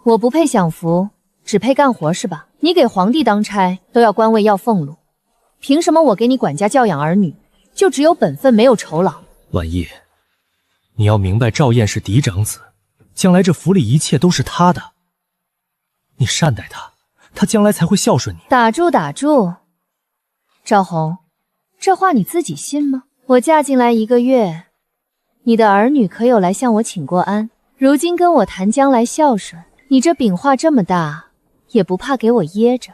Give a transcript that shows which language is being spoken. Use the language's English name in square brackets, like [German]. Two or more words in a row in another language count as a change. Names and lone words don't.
[Chinese] 我不配享福，只配幹活是吧？你給皇帝當差都要官位要俸禄，憑什麼我給你管家教養兒女就只有本分沒有酬勞？婉意，你要明白趙燕是嫡长子，将來這府裡一切都是他的，你善待他，他将來才會孝順你。打住打住，趙紅，這話你自己信嗎？我嫁進來1個月，你的兒女可有來向我請過安？如今跟我談將來孝順，你這餅畫這麼大，也不怕給我噎着？